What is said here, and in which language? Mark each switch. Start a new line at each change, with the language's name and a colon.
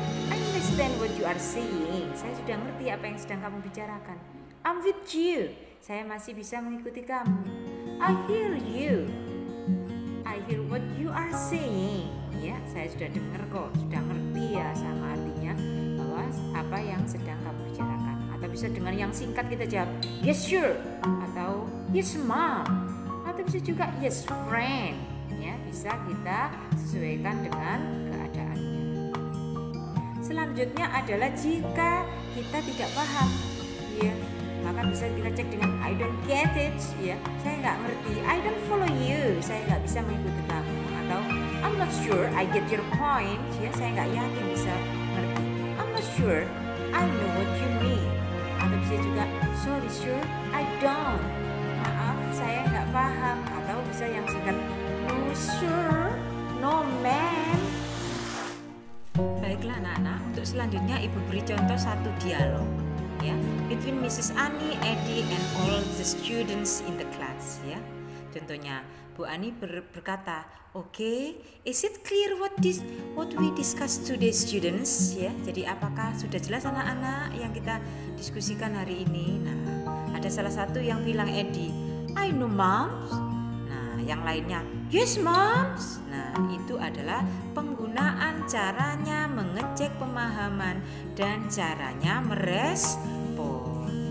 English: I understand what you are saying.
Indonesian: Saya sudah ngerti apa yang sedang kamu bicarakan.
English: I'm with you.
Indonesian: Saya masih bisa mengikuti kamu.
English: I hear you. I hear what you are saying.
Indonesian: Ya, saya sudah dengar kok, sudah ngerti ya sama artinya bahwa apa yang sedang kamu bicarakan. Atau bisa dengan yang singkat kita jawab,
English: yes sure,
Indonesian: atau
English: yes mom,
Indonesian: atau bisa juga
English: yes friend.
Indonesian: Ya, bisa kita sesuaikan dengan keadaannya. Selanjutnya adalah jika kita tidak paham, ya, maka bisa kita cek dengan
English: I don't get it,
Indonesian: ya, saya nggak ngerti.
English: I don't follow you,
Indonesian: saya nggak bisa mengikuti kamu.
English: Atau I'm not sure I get your point,
Indonesian: ya, saya nggak yakin bisa ngerti.
English: I'm not sure I know what you mean.
Indonesian: Atau bisa juga,
English: sorry sir, I don't.
Indonesian: Maaf, saya nggak paham. Atau bisa yang singkat,
English: no sir, no man.
Indonesian: Baiklah anak-anak, untuk selanjutnya Ibu beri contoh satu dialog ya,
English: between Mrs. Ani, Eddie, and all the students in the class ya.
Indonesian: Contohnya, Bu Ani berkata,
English: "Okay, is it clear what we discussed today, students?"
Indonesian: Ya, jadi apakah sudah jelas anak-anak yang kita diskusikan hari ini? Nah, ada salah satu yang bilang Eddie,
English: "I know, moms."
Indonesian: Nah, yang lainnya,
English: "Yes, moms."
Indonesian: Nah, itu adalah penggunaan caranya mengecek pemahaman dan caranya merespon.